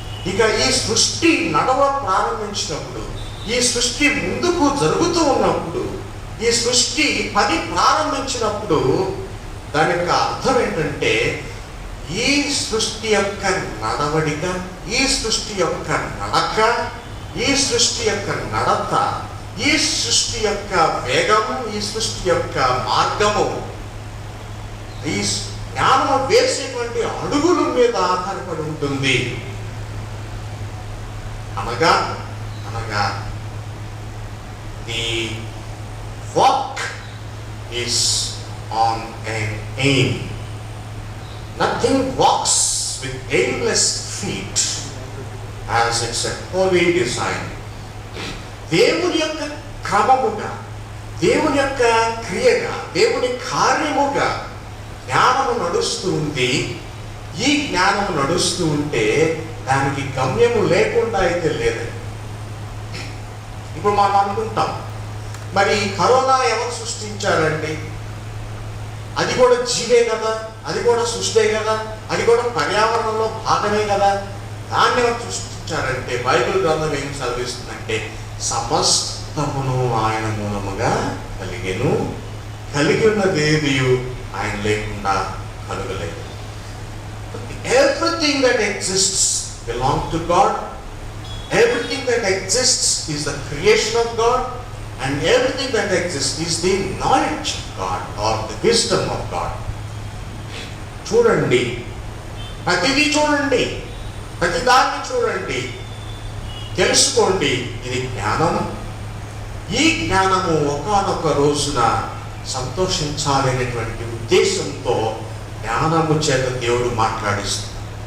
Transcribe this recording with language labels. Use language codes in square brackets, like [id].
[te] ఇక ఈ సృష్టి ప్రారంభించినప్పుడు, ఈ సృష్టి ముందుకు జరుగుతూ ఉన్నప్పుడు, ఈ సృష్టి పని ప్రారంభించినప్పుడు దాని యొక్క అర్థం ఏంటంటే, ఈ సృష్టి యొక్క నడవడిక, ఈ సృష్టి యొక్క నడక, ఈ సృష్టి యొక్క నడత, ఈ సృష్టి యొక్క వేగము, ఈ సృష్టి యొక్క మార్గము, ఈ జ్ఞానము వేసేటువంటి అడుగుల మీద ఆధారపడి ఉంటుంది. అనగా [en] The walk is on an aim. Nothing walks with aimless feet as it's a holy design. [te] దేవుని యొక్క క్రమముగా, దేవుని యొక్క క్రియగా, దేవుని కార్యముగా జ్ఞానము నడుస్తూ ఉంది. ఈ జ్ఞానము నడుస్తూ ఉంటే దానికి గమ్యము లేకుండా అయితే లేదండి. ఇప్పుడు మనం అనుకుంటాం, మరి కరోనా ఎవరు సృష్టించారండి? అది కూడా జీవే కదా, అది కూడా సృష్టే కదా, అది కూడా పర్యావరణంలో భాగమే కదా. దాన్ని ఎవరు సృష్టించారంటే బైబిల్ గ్రంథం ఏం చదివిస్తుందంటే, సమస్తమును ఆయన మూలముగా కలిగెను, కలిగి ఉన్నదేది ఆయన లేకుండా కలుగలేదు. [en] Everything that exists belongs to God. Everything that exists is the creation of God, and everything that exists is the knowledge of God or the wisdom of God. [te] చూడండి, ప్రతిదీ చూడండి, ప్రతిదాన్ని చూడండి, తెలుసుకోండి. ఇది జ్ఞానం. ఈ జ్ఞానము ఒకానొక రోజున సంతోషించాలనేటువంటి ఉద్దేశంతో జ్ఞానము చేత దేవుడు మాట్లాడిస్తున్నాడు.